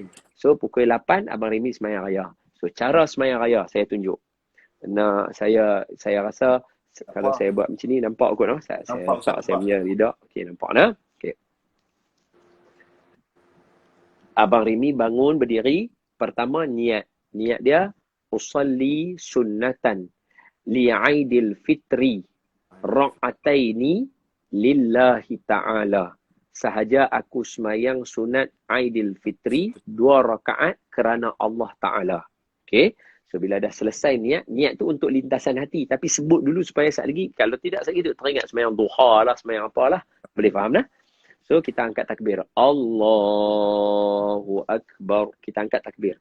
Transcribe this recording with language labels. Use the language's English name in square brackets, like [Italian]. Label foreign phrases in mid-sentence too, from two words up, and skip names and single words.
[Malay] So pukul 8 Abang Remy semayang raya. So cara semayang raya saya tunjuk. Nah, saya rasa kalau saya buat macam ni nampak kot no? Saya punya lidah. Okay, nampak nah? Okay. Abang Remy bangun berdiri. Pertama niat. Niat dia [Arabic] أصلي سنة لعيد الفطر ركعتين لله تعالى. [Malay] Sahaja aku semayang sunat Aidil Fitri 2 rakaat kerana Allah Ta'ala. Okay. So bila dah selesai niat tu untuk lintasan hati. Tapi sebut dulu supaya sekali lagi. Kalau tidak sekali tu teringat semayang duha lah, semayang apalah. Boleh faham dah? So kita angkat takbir. [Arabic] الله أكبر. [Malay] Kita angkat takbir.